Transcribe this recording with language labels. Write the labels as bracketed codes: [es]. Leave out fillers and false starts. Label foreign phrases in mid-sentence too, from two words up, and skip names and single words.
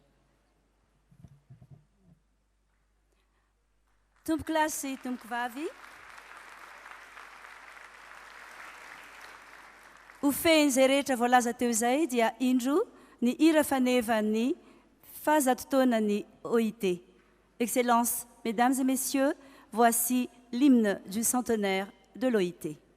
[mg] Tomboky lahy sy tomboky vavy. Ho fehizay rehetra voalaza teo izay dia indro ny hira fanevan'ny fahazatotaonan'ny OIT. [fr] Excellence, Mesdames et Messieurs, voici l'hymne du centenaire de l'OIT.